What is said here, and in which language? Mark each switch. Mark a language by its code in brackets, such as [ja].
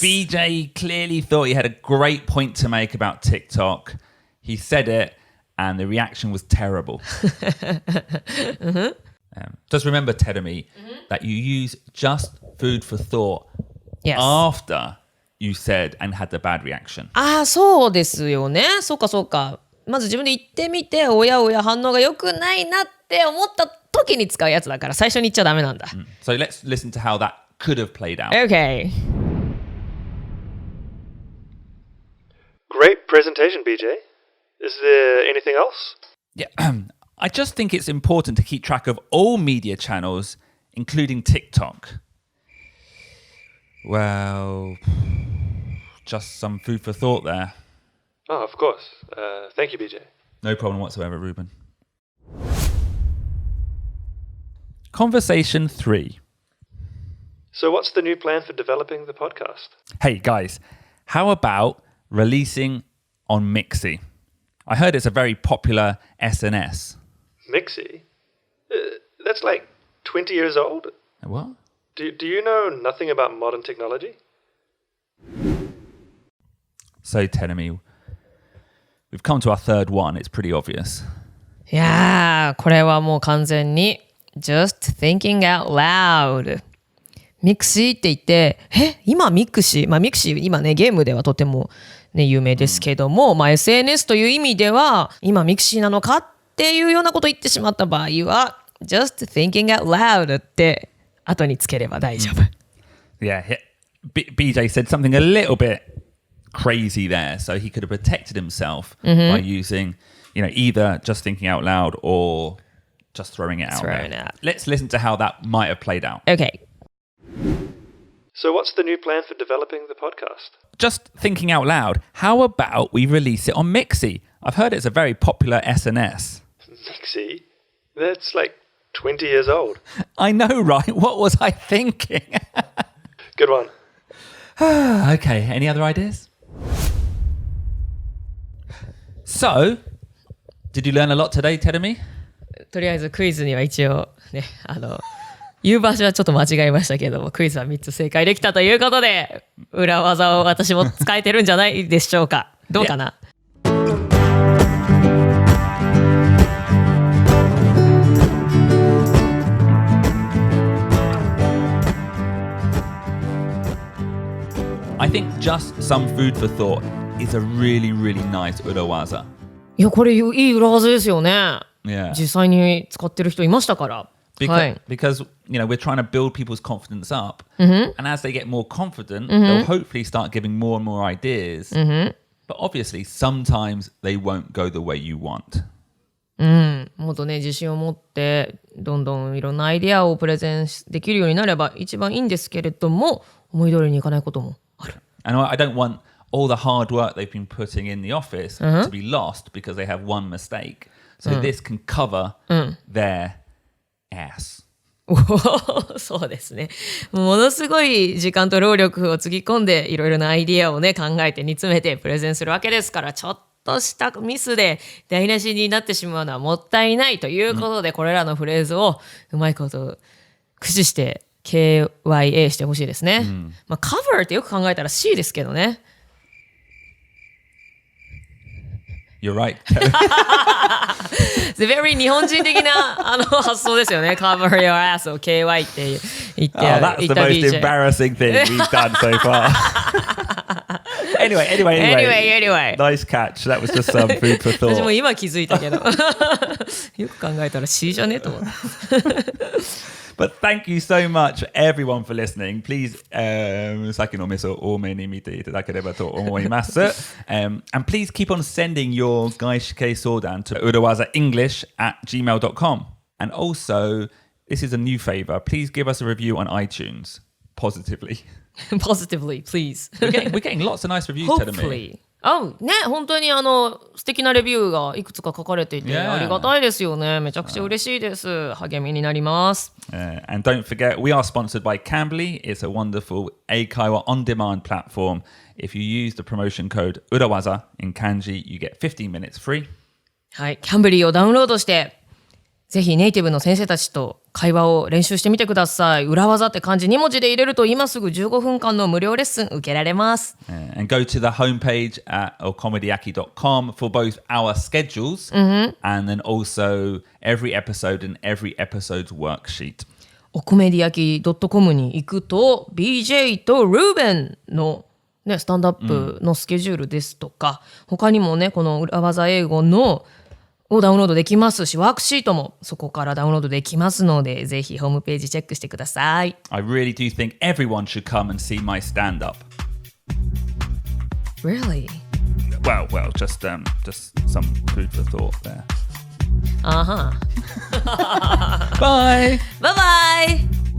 [en] BJ clearly thought he had a great point to make about TikTok. He said it, and the reaction was terrible. Just remember, Terumi, that you use just food for thought Yes. after you said and had the bad reaction. [ja] そうですよね。そうか。まず自分で言ってみて、おや反応が良くないなって思った時に使うやつだから、最初に言っちゃダメなんだ。 [en] So let's listen to how that could have played out. Okay. Great presentation, BJ. Is there anything else? Yeah, I just think it's important to keep track of all media channels, including TikTok. Well, just some food for thought there. Oh, of course. Thank you, BJ. No problem whatsoever, Ruben. Conversation 3. So what's the new plan for developing the podcast? Hey, guys, how about releasing on Mixi? I heard it's a very popular SNS. Mixi? That's like 20 years old. What? Do you know nothing about modern technology? So, Terumi, we've come to our third one. It's pretty obvious. [ja] いやー、これはもう完全に [en] just thinking out loud。 [ja] ミクシーって言って、今ミクシー、ミクシー今ねゲームではとてもね有名ですけども、SNS という意味では今ミクシーなのかっていうようなことを言ってしまった場合は [en] just thinking out loud [ja] って後につければ大丈夫。 [en] Yeah, BJ said something a little bit crazy there, so he could have protected himself by using either just thinking out loud or just throwing it out there. Let's listen to how that might have played out. Okay. So what's the new plan for developing the podcast? Just thinking out loud, how about we release it on Mixi? I've heard it's a very popular SNS. Mixi? That's like 20 years old. I know, right? What was I thinking? Good one. Okay, any other ideas? So, did you learn a lot today, Terumi? [ja] とりあえずクイズには一応ね、言う場所はちょっと間違えましたけども、クイズは3つ正解できたということで、裏技を私も使えてるんじゃないでしょうか。どうかな、 [en] I think just some food for thought is a really, really nice 裏技。 [ja] いや、これいい裏技ですよね。 Yeah. 実際に使ってる人いましたから。 [en] Because we're trying to build people's confidence up, and as they get more confident, they'll hopefully start giving more and more ideas. But obviously, sometimes they won't go the way you want. [ja] もっとね、自信を持ってどんどんいろんなアイデアをプレゼンできるようになれば一番いいんですけれども、思い通りにいかないこともある。 [en] And I don't want all the hard work they've been putting in the office to be lost because they have one mistake. So this can cover their ass. [ja] そうですね。ものすごい時間と労力をつぎ込んでいろいろなアイディアをね考えて煮詰めてプレゼンするわけですから、ちょっとしたミスで台無しになってしまうのはもったいないということで、これらのフレーズをうまいこと駆使してKYA してほしいですね。 cover ってよく考えたら C ですけどね。 [en] You're right. It's very [ja] 日本人的な発想ですよね。 [en] Cover your ass [ja] を KY って言って、 [en] that's the most embarrassing thing we've done so far. Anyway. Nice catch. That was just some food for thought. [ja] 私も今気づいたけど。よく考えたら C じゃねと思って。 [en] But thank you so much, everyone, for listening. Please, [ja] さっきのメソ多めに見ていただければと思います。 [en] And please keep on sending your 外資系相談 to urawazaenglish@gmail.com. And also, this is a new favor. Please give us a review on iTunes, positively. Positively, please. We're getting lots of nice reviews, Hopefully. [ja] ね、本当に素敵なレビューがいくつか書かれていて、ありがたいですよね。めちゃくちゃ嬉しいです。励みになります。 [en] And don't forget, we are sponsored by Cambly. It's a wonderful Eikaiwa on-demand platform. If you use the promotion code Urawaza in kanji, you get 15 minutes free. [ja] はい、キャンブリーをダウンロードして、ぜひネイティブの先生たちと会話を練習してみてください。裏技って漢字2文字で入れると今すぐ15分間の無料レッスン受けられます。 [en] And go to the homepage at okomediaki.com for both our schedules and then also every episode and every episode's worksheet. [ja] おこめで焼き .com に行くと BJ とルーベンのね、スタンドアップのスケジュールですとか、他にもね、この裏技英語のをダウンロードできますし、ワークシートもそこからダウンロードできますので、ぜひホームページチェックしてください。 [en] I really do think everyone should come and see my stand-up. Really? Well, just some food for thought there. Bye! Bye-bye!